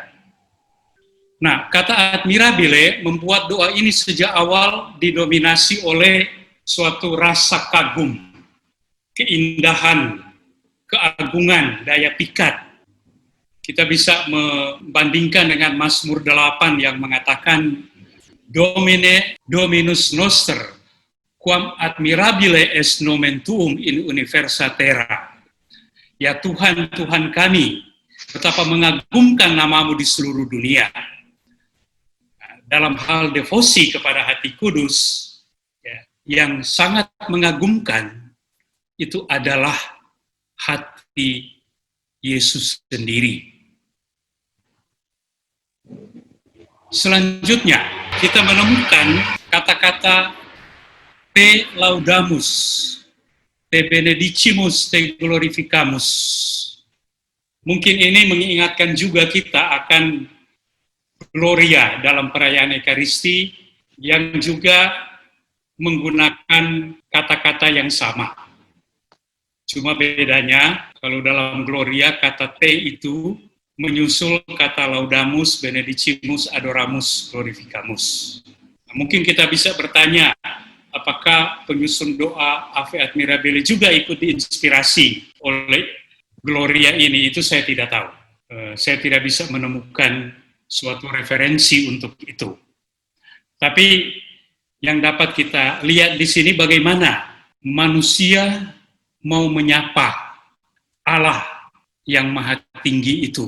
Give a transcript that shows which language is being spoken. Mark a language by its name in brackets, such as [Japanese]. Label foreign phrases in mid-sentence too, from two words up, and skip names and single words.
[Indonesian] Nah, kata admirabile membuat doa ini sejak awal didominasi oleh suatu rasa kagum, keindahan, keagungan, daya pikat. Kita bisa membandingkan dengan Mazmur 8 yang mengatakan, [Latin] Domine Dominus Noster, quam admirabile est nomen tuum in universa terra. [Indonesian] Ya Tuhan, Tuhan kami, betapa mengagumkan namamu di seluruh dunia. Dalam hal devosi kepada hati kudus, ya, yang sangat mengagumkan, itu adalah hati Yesus sendiri. Selanjutnya, kita menemukan kata-kata [Latin] te laudamus, te benedicimus, te glorificamus. [Indonesian] Mungkin ini mengingatkan juga kita akan Gloria dalam perayaan Ekaristi yang juga menggunakan kata-kata yang sama. Cuma bedanya, kalau dalam Gloria kata te itu menyusul kata [Latin] laudamus, benedicimus, adoramus, glorificamus. [Indonesian] Nah, mungkin kita bisa bertanya, apakah penyusun doa Ave Admirabile juga ikut diinspirasi oleh Gloria ini? Itu saya tidak tahu. Saya tidak bisa menemukan suatu referensi untuk itu. Tapi yang dapat kita lihat di sini bagaimana manusia mau menyapa Allah yang maha tinggi itu.